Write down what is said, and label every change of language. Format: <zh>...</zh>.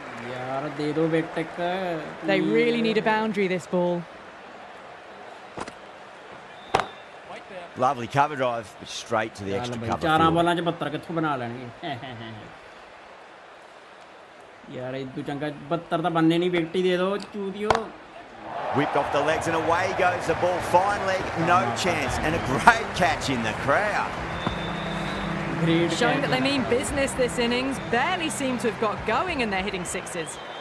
<hi>यार दे दो wicket.</hi> <en>They really need a boundary this ball. Lovely cover drive, but straight to the extra cover.</en> <pa>4 ਬਾਲਾਂ ਚ 72 ਕਿੱਥੋਂ ਬਣਾ ਲੈਣਗੇ ਯਾਰ, ਇਦੋਂ ਚੰਗਾ 72 ਤਾਂ ਬੰਨੇ ਨਹੀਂ, ਵਿਕਟ ਹੀ ਦੇ ਦਿਓ ਚੂਦੀਓ।</pa> <en>Whipped off the legs and away goes the ball. Fine leg, no chance, and a great catch in the crowd. Showing that they mean business this innings. Barely seem to have got going and they're hitting sixes.</en>